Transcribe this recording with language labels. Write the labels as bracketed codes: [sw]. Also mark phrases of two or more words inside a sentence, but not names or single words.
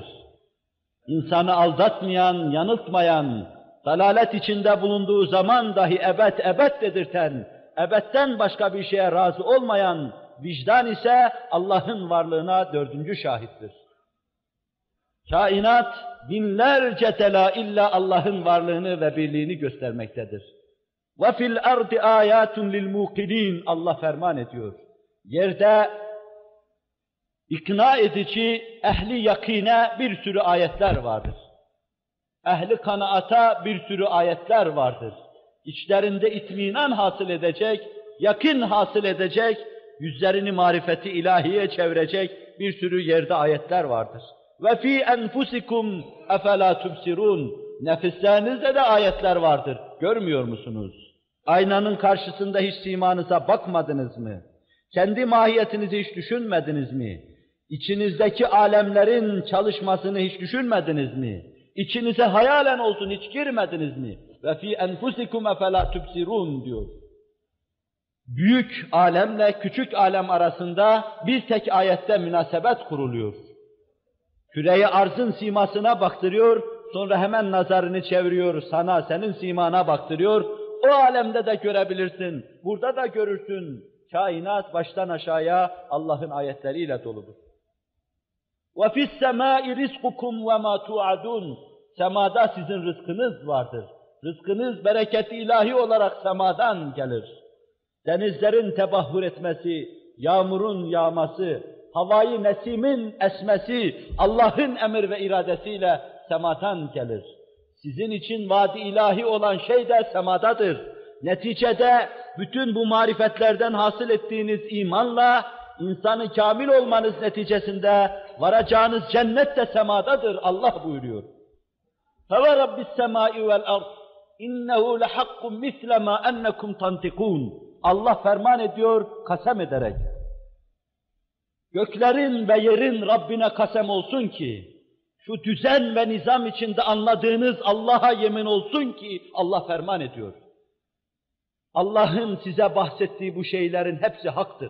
[tr] İnsanı aldatmayan, yanıltmayan, dalalet içinde bulunduğu zaman dahi ebed ebed dedirten, ebedden başka bir şeye razı olmayan vicdan ise Allah'ın varlığına dördüncü şahittir. Kainat binlerce delaille Allah'ın varlığını ve birliğini göstermektedir. [ar] وَفِي الْأَرْضِ آيَاتٌ لِلْمُوقِنِينَ [tr] Allah ferman ediyor. Yerde ikna edici, ehli yakine bir sürü ayetler vardır. Ehli kanaata bir sürü ayetler vardır. İçlerinde itminan hasıl edecek, yakın hasıl edecek, yüzlerini marifeti ilahiye çevirecek bir sürü yerde ayetler vardır. [ar] وَفِي أَنْفُسِكُمْ اَفَلَا تُبْصِرُونَ [tr] Nefislerinizde de ayetler vardır. Görmüyor musunuz? Aynanın karşısında hiç simanıza bakmadınız mı? Kendi mahiyetinizi hiç düşünmediniz mi? İçinizdeki alemlerin çalışmasını hiç düşünmediniz mi? İçinize hayalen olsun hiç girmediniz mi? [ar] وَفِي أَنْفُسِكُمْ اَفَلَا تُبْصِرُونَ diyor. [tr] Büyük alemle küçük alem arasında bir tek ayette münasebet kuruluyor. Küre-i arzın simasına baktırıyor, sonra hemen nazarını çeviriyor sana, senin simana baktırıyor. O alemde de görebilirsin, burada da görürsün. Kainat baştan aşağıya Allah'ın ayetleriyle doludur. [ar] وَفِي السَّمَاءِ رِزْقُكُمْ وَمَا تُوعَدُونَ [tr] Semada sizin rızkınız vardır. Rızkınız bereket-i ilahi olarak semadan gelir. Denizlerin tebahhur etmesi, yağmurun yağması, havayı nesimin esmesi Allah'ın emir ve iradesiyle semadan gelir. Sizin için vaadi ilahi olan şey de semadadır. Neticede bütün bu marifetlerden hasıl ettiğiniz imanla insanı kamil olmanız neticesinde varacağınız cennet de semadadır. Allah buyuruyor. [ar] فَوَرَبِّ السَّمَاءِ وَالْأَرْضِ اِنَّهُ لَحَقٌّ مِثْلَ مَا أَنَّكُمْ تَنْتِقُونَ [tr] Allah ferman ediyor, kasem ederek. Göklerin ve yerin Rabbine kasem olsun ki, şu düzen ve nizam içinde anladığınız Allah'a yemin olsun ki, Allah ferman ediyor. Allah'ın size bahsettiği bu şeylerin hepsi haktır.